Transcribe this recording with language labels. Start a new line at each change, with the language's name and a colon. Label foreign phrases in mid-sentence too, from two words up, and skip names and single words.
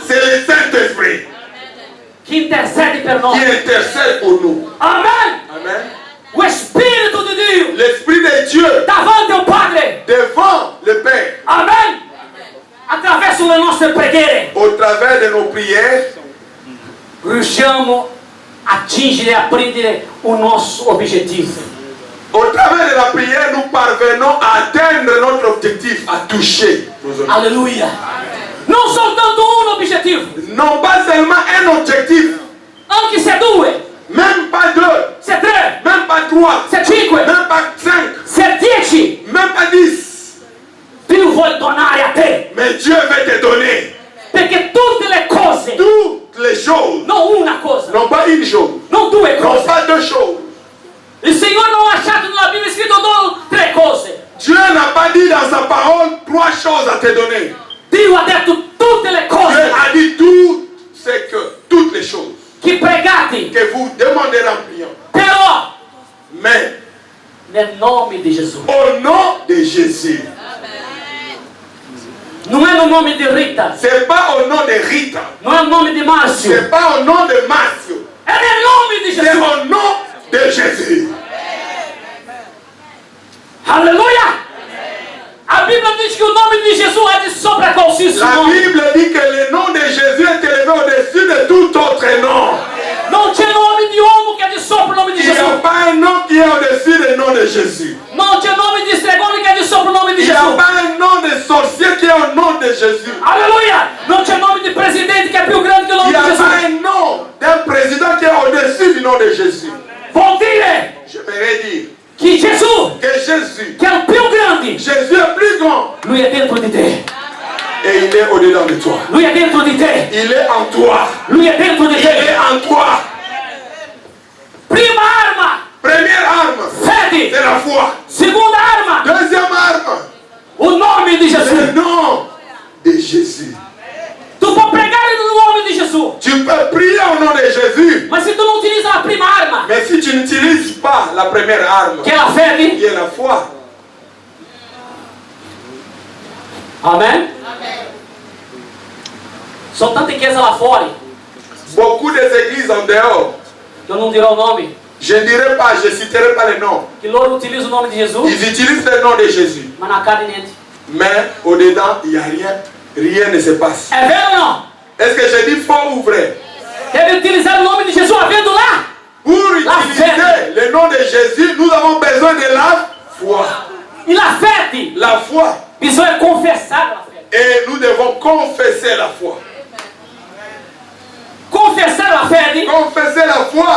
French: C'est le Saint-Esprit
Italian: che intercede per
French: qui
Italian: noi.
French: intercède pour nous. Amen! Amen.
Italian: O Spirito di Dio
French: L'Esprit de Dieu
Italian: davanti
Portuguese: ao Padre.
French: devant le Père, Amen!
Italian: Attraverso le nostre preghiere
French: au travers de nos prières,
Italian: riusciamo a atingere e a prendere
Portuguese: o nosso objetivo.
French: au travers de la prière, nous parvenons à atteindre notre objectif, à toucher nos objectifs. Alleluia!
Italian: Non soltanto un obiettivo,
French: Non pas seulement un objectif,
Italian: anche se due,
French: même pas deux,
Italian: se tre,
French: même pas trois,
Italian: se cinque,
French: même pas cinq,
Italian: se 10,
French: même pas 10.
Italian: Dio vuole donare a te.
French: Mais Dieu veut te donner
Italian: Perché tutte le cose,
French: toutes les choses,
Italian: non una cosa,
French: non pas une chose,
Italian: non due non cose.
French: pas deux choses.
Italian: Il Signore non ha lasciato nella Bibbia scritto solo tre cose.
French: Dieu n'a pas dit dans sa parole trois choses à te donner.
Italian: Dio ha detto tutte le
French: Dieu
Italian: cose
French: a dit tout, c'est que toutes les choses
Italian: che pregate,
French: que vous demandez en priant.
Italian: però
French: Mais
Italian: nel nome di Gesù.
French: au nom de Jésus,
Italian: Non è il nome di Rita,
French: c'est pas au nom de Rita,
Italian: non è il nome di Marzio,
French: c'est pas au nom de Mathieu,
Italian: è nel nome di
French: c'est
Italian: Gesù.
French: au nom de Jésus. Alleluia!
Italian: A Bibbia dice che il nome di Gesù è di sopra qualsiasi
French: La
Italian: nome.
French: Bible dit que le nom de Jésus est élevé au-dessus de tout autre nom.
Italian: Non c'è nome di uomo che è di sopra il nome di
French: Il n'y
Italian: Gesù.
French: a pas un nom qui est au-dessus du nom de Jésus.
Italian: Non c'è nome di stregone che è di sopra il nome di
French: Il n'y a
Italian: Gesù.
French: pas un nom de sorcier qui est au nom de Jésus. Alleluia!
Italian: Non c'è nome di presidente che è più grande che il
French: Il
Italian: nome
French: n'y a
Italian: di Gesù.
French: pas un nom d'un président qui est au-dessus du nom de Jésus.
Italian: Vuol dire
French: Je vais dire
Italian: che Gesù,
French: que Jésus,
Italian: che è il più grande,
French: Jésus est plus grand
Italian: lui è dentro di te.
French: et il est au-dedans de toi.
Italian: Lui è dentro di te.
French: Il est en toi.
Italian: Lui è dentro di
French: Il
Italian: te.
French: est en toi.
Italian: Prima arma,
French: Première arme,
Italian: fede.
French: c'est la foi.
Italian: Seconda arma,
French: Deuxième arme,
Italian: il nome di
French: le
Italian: Gesù.
French: nom de Jésus.
Italian: Tu puoi pregare nel nome di Gesù,
French: Tu peux prier au nom de Jésus,
Italian: ma se tu non utilizzi la prima arma,
French: mais si tu n'utilises pas la première arme,
Italian: che è la fede,
French: qui est la foi, amen?
Italian: Sono tante chiese là fuori,
French: beaucoup des églises en dehors,
Italian: che io non dirò il nome,
French: je ne dirai pas, je ne citerai pas les noms.
Italian: che loro utilizzano il nome di Gesù,
French: Ils utilisent le nom de Jésus,
Italian: ma non accade niente.
French: mais au-dedans, il n'y a rien. Rien ne se passe.
Italian: È vero o no?
French: Est-ce que je dis faux ou vrai?
Italian: Deve utilizzare il nome di Gesù avendo là.
French: Pour La utiliser le nom de Jésus, nous avons besoin de la foi.
Italian: E la fede,
French: La foi.
Italian: bisogna confessare la fede.
French: Et nous devons confesser la foi.
Italian: Confessare la fede
French: Confesser la foi,